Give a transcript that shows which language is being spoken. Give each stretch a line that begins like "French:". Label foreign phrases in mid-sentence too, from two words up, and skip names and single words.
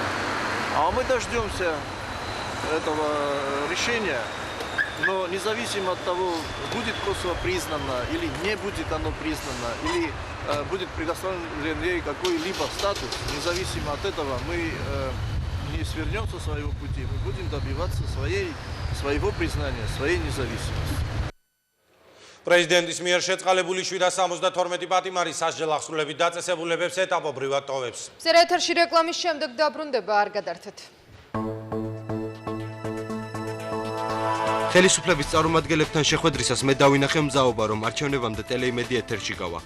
Russian: А мы дождемся этого решения, но независимо от того, будет Косово признано или не будет оно признано, или будет предоставлен ей какой-либо статус, независимо от этого мы не свернем со своего пути, мы будем добиваться своего признания, своей независимости.
Georgian: პრეზიდენტის მიერ შეწყალებული 772 პატიმარი სასჯელ აღსრულებით დაწესებულებებს ეტაპობრივად ტოვებს. მზერა ეთერში რეკლამის შემდეგ დაბრუნდება, არ გადართეთ. ხელისუფლების წარმომადგენლებთან შეხვედრისას მე დავინახე მზაობა, რომ არჩევნებამდე ტელეიმედი ეთერში გავა.